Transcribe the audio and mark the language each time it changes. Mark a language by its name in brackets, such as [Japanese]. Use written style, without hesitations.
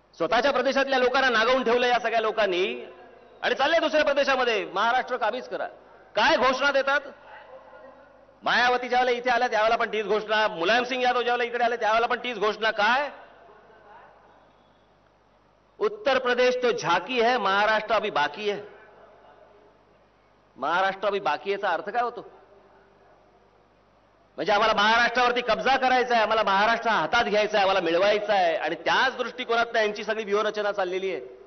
[Marathi] स्वतःच्या प्रदेशातल्या लोकांना नागवून ठेवलं या सगळ्या लोकांनी आणि चालले दुसऱ्या प्रदेशामध्ये महाराष्ट्र काबीज करा. काय घोषणा देतात? मायावती ज्यावेळेला इथे आल्या त्यावेळेला पण तीच घोषणा, मुलायम सिंग यादव ज्यावेळेला इकडे आले त्यावेळेला पण तीच घोषणा. [Hindi] काय उत्तर प्रदेश तो झाकी है, महाराष्ट्र अभी बाकी है. [Marathi] महाराष्ट्र [Hindi] अभी बाकी [Marathi] याचा अर्थ काय होतो? म्हणजे आम्हाला महाराष्ट्रावरती कब्जा करायचा आहे, आम्हाला महाराष्ट्र हातात घ्यायचा आहे, आम्हाला मिळवायचा आहे आणि त्याच दृष्टिकोनातून यांची सगळी व्यूहरचना चाललेली आहे.